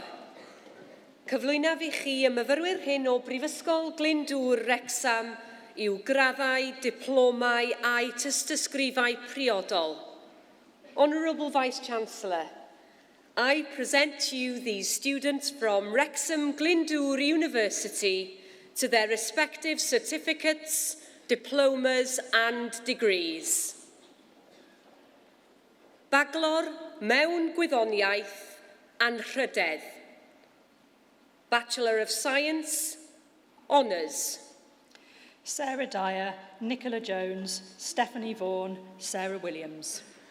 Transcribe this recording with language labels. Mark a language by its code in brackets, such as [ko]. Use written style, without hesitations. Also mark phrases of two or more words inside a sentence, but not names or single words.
[cy] Cyflwynaf i chi y myfyrwyr hyn o Brifysgol Glyndwr Wrexham yw graddau, diplomau a'i tystysgrifau priodol. [en] Honourable Vice-Chancellor, I present to you these students from Wrexham Glyndwr University to their respective certificates, diplomas and degrees. [cy] Bachelor mewn gwyddoniaeth anrhydedd. [en] Bachelor of Science, Honours. Sarah Dyer, Nicola Jones, Stephanie Vaughan, Sarah Williams.